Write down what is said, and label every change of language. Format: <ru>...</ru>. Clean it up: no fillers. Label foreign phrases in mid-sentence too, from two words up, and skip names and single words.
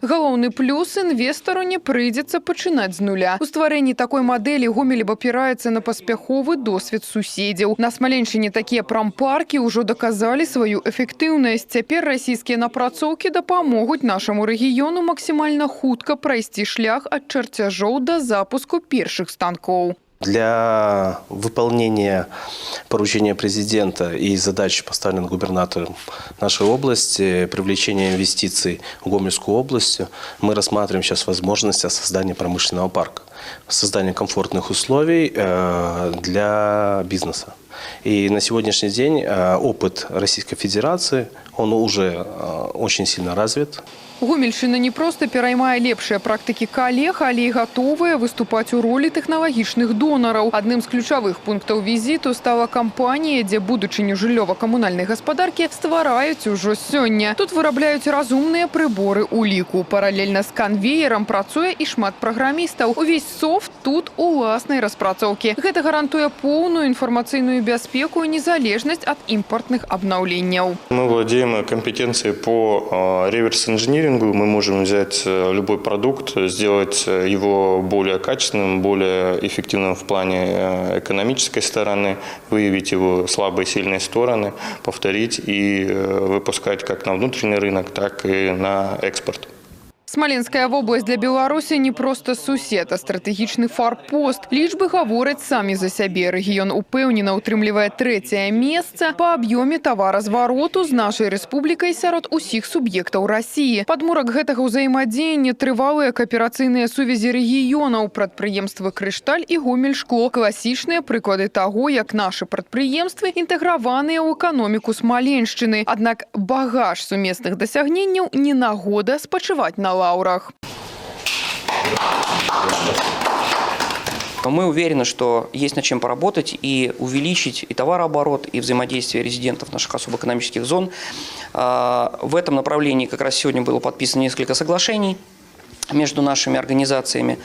<be>Галоўны плюс – інвестару не прыйдзецца пачынаць з нуля. У стварэнні такой мадэлі Гомель абапіраецца на паспяховы досвед суседзяў. На Смаленшчыне такія прампаркі ўжо даказалі сваю эфектыўнасць. Цяпер расійскія напрацоўкі дапамогуць нашаму рэгіёну максимально хутка пройти шлях</be> <ru>от чертежов</ru> <be>до запуску</be> <ru>первых станков. Для выполнения поручения президента и задач, поставленных губернатором нашей области, привлечения инвестиций в Гомельскую область, мы рассматриваем сейчас возможность создания промышленного парка, создания комфортных условий для бизнеса. И на сегодняшний день опыт Российской Федерации, он уже очень сильно развит.</ru> <be>Гомельшчына не проста пераймае лепшыя практыкі калег, але і гатовая выступаць у ролі тэхналагічных донараў. Адным з ключавых пунктаў візіту стала кампанія, дзе будучыню жыллёва-камунальнай гаспадаркі ствараюць ужо сёння. Тут вырабляюць разумныя прыборы уліку. Паралельна з канвеерам працуе і шмат праграмістаў. Увесь софт тут уласнай распрацоўкі. Гэта гарантуе поўную інфармацыйную бяспеку і незалежнасць ад імпартных абнаўленняў.</be> <ru>Мы владеем компетенцией по реверс-инжинирингу. Мы можем взять любой продукт, сделать его более качественным, более эффективным в плане экономической стороны, выявить его слабые и сильные стороны, повторить и выпускать как на внутренний рынок, так и на экспорт. Смоленская область для Беларуси не просто сусед, а</ru> <be>стратегічны форпост. Лічбы гавораць самі за сябе. Рэгіён упэўнена ўтрымлівае трэцяе месца па аб'ёме таваразвароту з нашай рэспублікай сярод усіх суб'ектаў Расіі. Падмурак гэтага ўзаемадзеяння трывалыя кааперацыйныя сувязі рэгіёнаў, прадпрыемствы «Крышталь» і «Гомельшкло». Класічныя прыклады таго, як нашы прадпрыемствы інтэграваныя ў эканоміку Смаленшчыны. Аднак багаж сумесных дасягненняў не нагода спачываць на лаурах.</be> <ru>Мы уверены, что есть над чем поработать и увеличить и товарооборот, и взаимодействие резидентов наших особо экономических зон. В этом направлении как раз сегодня было подписано несколько соглашений между нашими организациями.</ru>